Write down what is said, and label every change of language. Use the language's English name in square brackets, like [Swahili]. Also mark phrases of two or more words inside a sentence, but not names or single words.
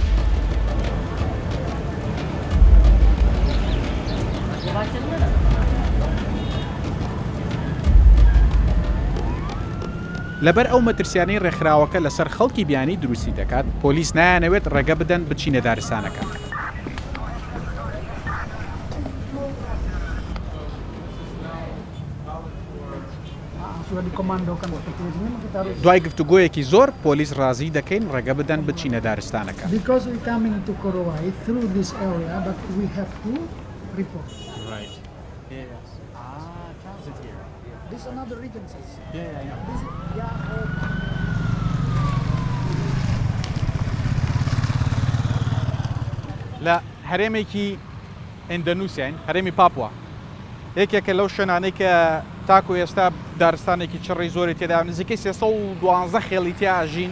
[Central Kurdish] لەبەر ئەو مەترسیانەی ڕێکخراوەکە لەسەر خەڵکی بیانی دروستی دەکات، پۆلیس نایانەوێت ڕێگە بدەن بچینە دارستانەکە. دوای گفتوگۆیەکی زۆر پۆلیس ڕازی دەکەین ڕێگە بدەن بچینە دارستانەکە. [English] Because we coming into Korowai through this area, but we have to report. Right. Yes. Transit here. This is another regency. Yeah. This is, [Central Kurdish] لە هەرێمێکی ئیندۆنیسیاین، هەرێمی پاپوا، یەکێکە لەو شوێنانەی کە تاکو ئێستا دارستانێکی چڕی زۆری تێدا نزیکەی 312 خێڵی تیاژین.